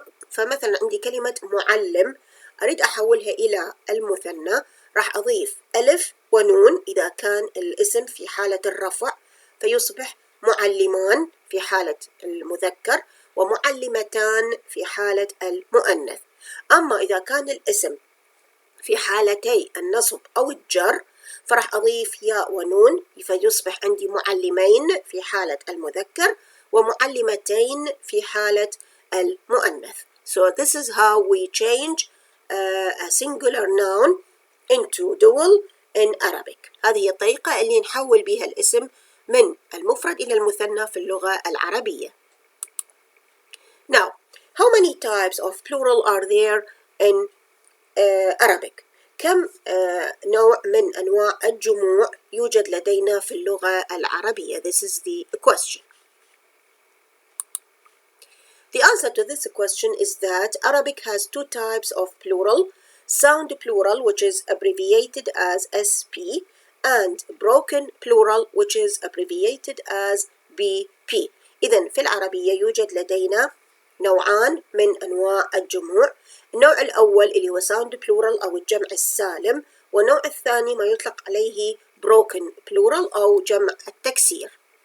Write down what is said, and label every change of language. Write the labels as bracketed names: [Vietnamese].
[Arabic] فمثلا عندي كلمة معلم أريد أحولها إلى المثنى، راح أضيف ألف ونون إذا كان الاسم في حالة الرفع، فيصبح معلمان في حالة المذكر ومعلمتان في حالة المؤنث. أما إذا كان الاسم في حالتي النصب أو الجر فراح أضيف ياء ونون فيصبح عندي معلمين في حالة المذكر ومعلمتين في حالة المؤنث. [English] So this is how we change a singular noun into dual in Arabic. [Arabic] هذه هي الطريقة اللي نحول بها الاسم من المفرد إلى المثنى في اللغة العربية. [English] Now, how many types of plural are there in Arabic? [Arabic] كم نوع من أنواع الجموع يوجد لدينا في اللغة العربية? [English] This is the question. The answer to this question is that Arabic has two types of plural, sound plural, which is abbreviated as SP, and broken plural, which is abbreviated as BP. [Arabic] إذن في العربية يوجد لدينا نوعان من أنواع الجموع. النوع الأول اللي هو [English] sound plural [Arabic] أو الجمع السالم، والنوع الثاني ما يطلق عليه [English] broken plural [Arabic] أو جمع التكسير.